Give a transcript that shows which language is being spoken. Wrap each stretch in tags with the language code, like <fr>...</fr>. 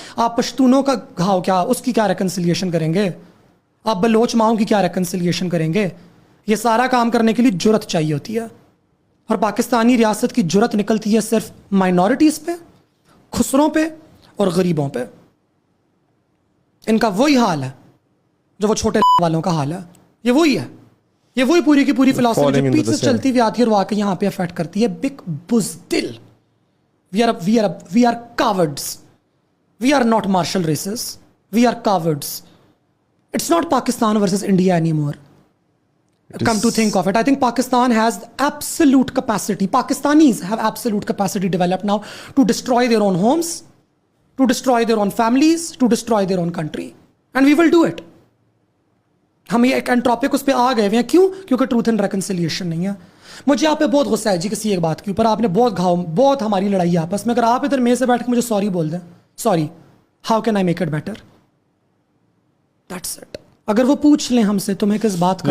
<ur>آپ پشتونوں کا گھاؤ کیا, اس کی کیا ریکنسیلیشن کریں گے؟ آپ بلوچ ماؤں کی کیا ریکنسیلیشن کریں گے؟ یہ سارا کام کرنے کے لیے جرت چاہیے ہوتی ہے, اور پاکستانی ریاست کی جرت نکلتی ہے صرف مائنورٹیز پہ, خسروں پہ اور غریبوں پہ. ان کا وہی حال ہے جو وہ چھوٹے والوں کا حال ہے. یہ وہی ہے, یہ وہی پوری کی پوری فلاسفی جو پیچھے سے چلتی ہوئی آتی ہے اور واقعی یہاں پہ افیکٹ کرتی ہے.</ur> <en>Big بزدل, we are cowards, we are not martial races, we are cowards. It's not Pakistan versus India any more. Come to think of it, I think Pakistan has absolute capacity. Pakistanis have absolute capacity developed now to destroy their own homes, to destroy their own families, to destroy their own country. And we will do it.</en> <ur>ہم یہ ایک انٹروپک اس پہ آ گئے ہیں. کیوں؟ کیونکہ truth and reconciliation نہیں ہے. مجھے آپ پہ بہت غصہ ہے جی کسی ایک بات کے اوپر. آپ نے بہت ہماری لڑائی ہے آپس میں. اگر آپ ادھر میرے سے بیٹھ کے مجھے سوری بول دیں,</ur> <en>Sorry, how can I make it better? That's it.</en> <ur>اگر وہ پوچھ لیں ہم سے تمہیں کس بات کا,</ur>